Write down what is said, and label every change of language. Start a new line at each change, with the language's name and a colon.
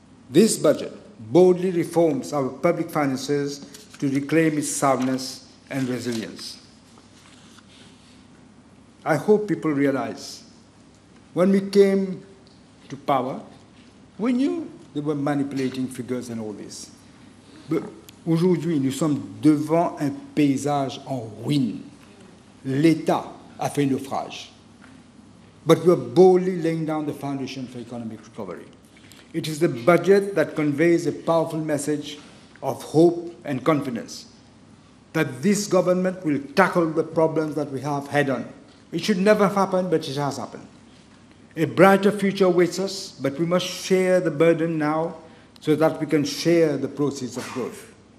English: This budget boldly reforms our public finances to reclaim its soundness and resilience. I hope people realize when we came to power, we knew they were manipulating figures and all this.
French: But aujourd'hui, nous sommes devant un paysage en ruine. L'État a fait naufrage.
English: But we are boldly laying down the foundation for economic recovery. It is the budget that conveys a powerful message of hope and confidence that this government will tackle the problems that we have head-on. It should never have happened, but it has happened. A brighter future awaits us, but we must share the burden now so that we can share the proceeds of growth.